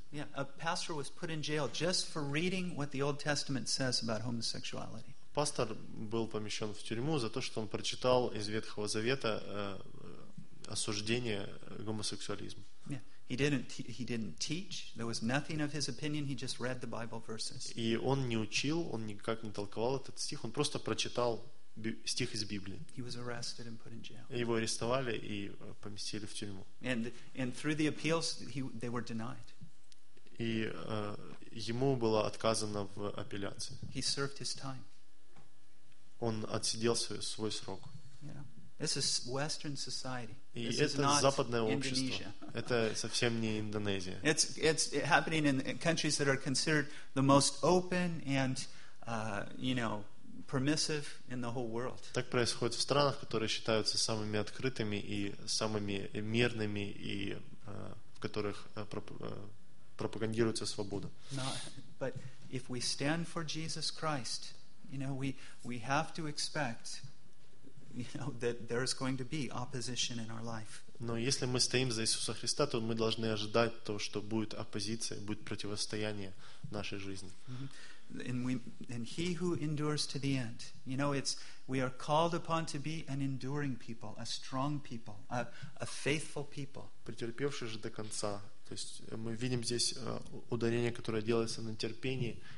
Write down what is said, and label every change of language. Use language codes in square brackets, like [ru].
[en] Yeah, a pastor was put in jail just for reading what the Old Testament says about homosexuality. [ru] Пастор был помещен в тюрьму за то, что он прочитал из Ветхого Завета осуждение гомосексуализма. [en] Yeah. He didn't teach. There was nothing of his opinion. He just read the Bible verses. [ru] И он не учил, он никак не толковал этот стих. Он просто прочитал стих из Библии. [en] He was arrested and put in jail. [ru] Его арестовали и поместили в тюрьму. [en] And through the appeals, they were denied. [ru] И ему было отказано в апелляции. [en] He served his time. [ru] Он отсидел свой срок. [en] Yeah. This is Western society. [ru] И это западное общество. Это совсем не Индонезия. [en] It's happening in countries that are considered the most open and, you know, permissive in the whole world. [ru] Так происходит в странах, которые считаются самыми открытыми и самыми мирными и в которых пропагандируется свобода. [en] But if we stand for Jesus Christ, you know, we have to expect. You know, that there is going to be opposition in our life. [ru] Но если мы стоим за Иисуса Христа, то мы должны ожидать то, что будет оппозиция, будет противостояние в нашей жизни. [en] And he who endures to the end. You know, it's we are called upon to be an enduring people, a strong people, a faithful people. [ru] Претерпевший же до конца. То есть мы видим здесь ударение, которое делается на терпении.